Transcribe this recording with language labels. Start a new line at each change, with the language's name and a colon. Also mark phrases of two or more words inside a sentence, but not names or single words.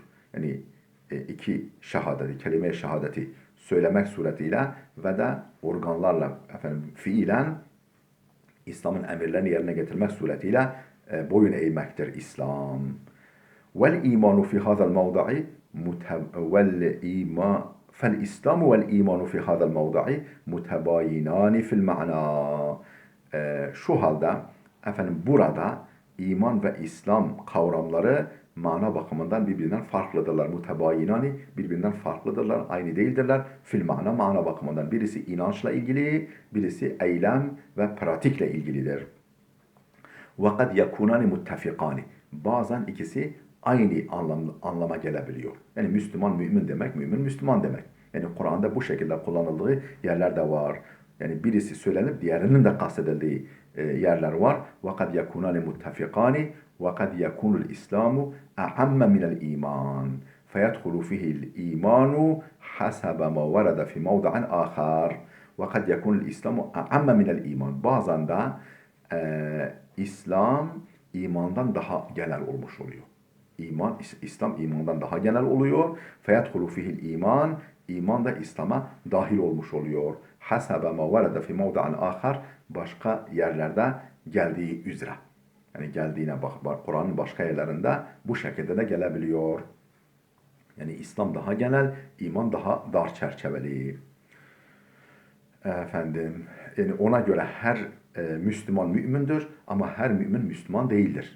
Turkish: Yani iki şehadeti, kelime-i şehadeti söylemek suretiyle ve de organlarla fiilen İslam'ın emirlerini yerine getirmek suretiyle boyun eğmektir İslam.
Arabic: والإيمان في هذا الموضع والإيمان فالإسلام والإيمان في هذا الموضع متباينان في المعنى.
Turkish: Şu halde burada iman ve İslam kavramları mana bakımından birbirinden farklıdırlar. Mutebayinani, birbirinden farklıdırlar, aynı değildirler. Fil mana bakımından birisi inançla ilgili, birisi eylem ve pratikle ilgilidir.
Arabic: وقد يكونان متفقان.
Turkish: Bazen ikisi aynı anlama gelebiliyor. Yani Müslüman mümin demek, mümin Müslüman demek. Yani Kur'an'da bu şekilde kullanıldığı yerler de var. Yani birisi söylenip diğerinin de kastedildiği yerler var.
Arabic: وَقَدْ يَكُونَانِ مُتَّفِقَانِ وَقَدْ يَكُونُ الْإِسْلَامُ أَعَمَّ مِنَ الْإِيمَانِ فَيَدْخُلُ فِيهِ الْإِيمَانُ حَسَبَ مَا وَرَدَ فِي مَوْضَعٍ آخَرٍ وَقَدْ يَكُونُ الْإِسْلَامُ أَعَمَّ مِنَ الْإِيمَانِ.
Turkish: Bazen de İslam imandan daha genel olmuş oluyor. İslam imandan daha genel oluyor.
Arabic: فَيَدْخُلُ فِيهِ الْإِيمَانِ.
Turkish: İman da İslam'a dahil olmuş oluyor.
Arabic: حَسَبَ مَا وَرَدَ فِي مَوْضَعٍ آخَرٍ.
Turkish: Başka yerlerde geldiği üzere. Yani geldiğine bak, Kur'an'ın başka yerlerinde bu şekilde de gelebiliyor. Yani İslam daha genel, iman daha dar çerçeveli. Yani ona göre her Müslüman mümindir ama her mümin Müslüman değildir.